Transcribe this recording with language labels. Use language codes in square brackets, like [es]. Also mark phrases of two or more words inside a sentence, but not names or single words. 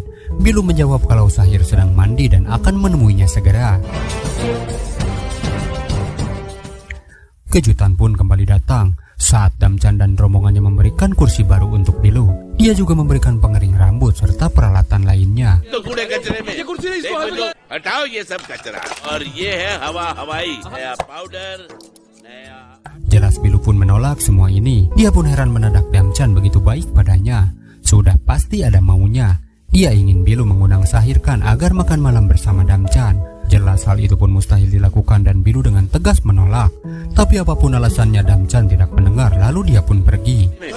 [id] Bilu menjawab kalau Sahir sedang mandi dan akan menemuinya segera. Kejutan pun kembali datang. Saat Damchan dan rombongannya memberikan kursi baru untuk Bilu, dia juga memberikan pengering rambut serta peralatan lainnya. [hi] तो कूड़े कचरे में देखो लो, हटाओ ये सब कचरा और ये है हवा हवाई नया पाउडर नया। [id] Jelas Bilu pun menolak semua ini. Dia pun heran mendadak Damchan begitu baik padanya. Sudah pasti ada maunya. Dia ingin Bilu mengundang Shahir Khan agar makan malam bersama Damchan. Jelas hal itu pun mustahil dilakukan dan Bilu dengan tegas menolak. Tapi apapun alasannya Damchan tidak mendengar, lalu dia pun pergi.